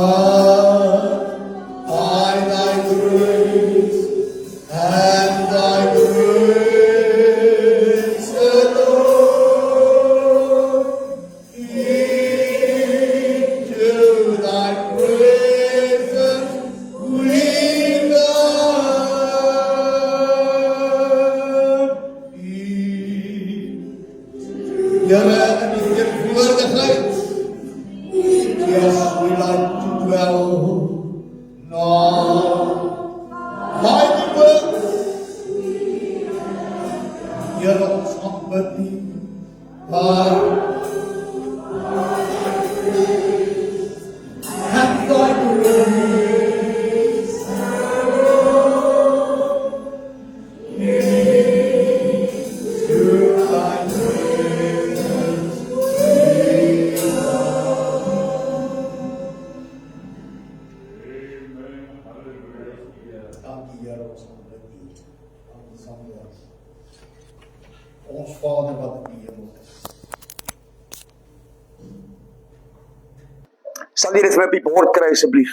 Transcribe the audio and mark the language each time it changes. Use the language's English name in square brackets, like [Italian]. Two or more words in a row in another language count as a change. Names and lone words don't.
[English] by thy grace and thy grace alone, into thy presence we come. [Afrikaans] Here in die teenwoordigheid, [English] yes, we like to dwell, not by the works. [Afrikaans] Here ons aanbid nie, maar [English] and thy grace alone, into thy presence we [Afrikaans] Dankie Here, ons aanbid U. Dankie Samuel. Ons Vader wat in die hemel is. Sal jy dit vir my op die bord kry asseblief?